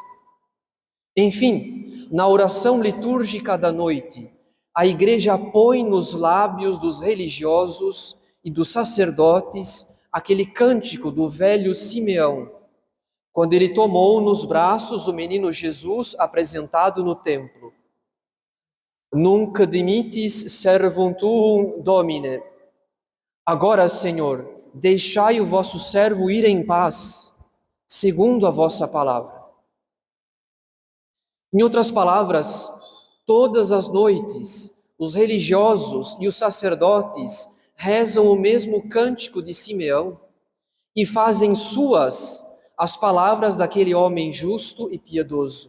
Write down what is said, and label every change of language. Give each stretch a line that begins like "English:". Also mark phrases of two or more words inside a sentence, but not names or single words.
Portuguese: Enfim, na oração litúrgica da noite, a Igreja põe nos lábios dos religiosos e dos sacerdotes aquele cântico do velho Simeão, quando ele tomou nos braços o menino Jesus apresentado no templo.
Latin: Nunc dimittis servum tuum, Domine.
Portuguese: Agora, Senhor, deixai o vosso servo ir em paz, segundo a vossa palavra. Em outras palavras, todas as noites, os religiosos e os sacerdotes rezam o mesmo cântico de Simeão e fazem suas as palavras daquele homem justo e piedoso.